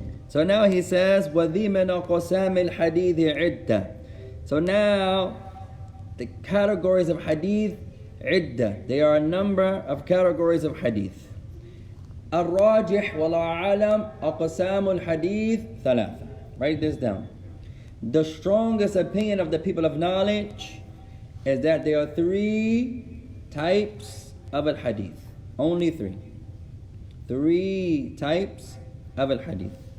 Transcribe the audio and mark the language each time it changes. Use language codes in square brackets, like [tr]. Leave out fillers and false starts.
[en] So now he says [ar] وَذِي مِنْ أَقْسَامِ الْحَدِيثِ عِدَّةً. [en] So now the categories of hadith عدة. There are a number of categories of hadith. [ar] الراجح والله أعلم أقسام الحديث ثلاثة. [en] Write this down. The strongest opinion of the people of knowledge is that there are three types of al-hadith. Only three. Three types of al-hadith.